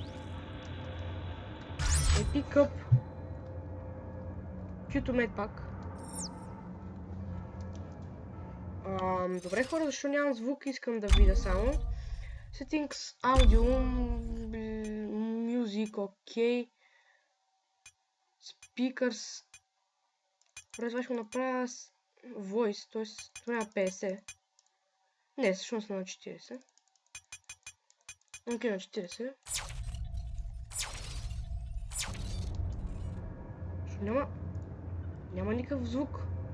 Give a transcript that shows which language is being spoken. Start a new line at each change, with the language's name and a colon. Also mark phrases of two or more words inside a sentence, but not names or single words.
Bulgarian: Epic Cup. Q2 пак. Добре хора, защо нямам звук, искам да видя само.
English: Settings, Audio, Music, окей. Speakers.
Bulgarian: Добре, това ще го направя с Voice, т.е. това е 50. Не, всъщност на 40. Окей, на 40. Няма никакъв звук.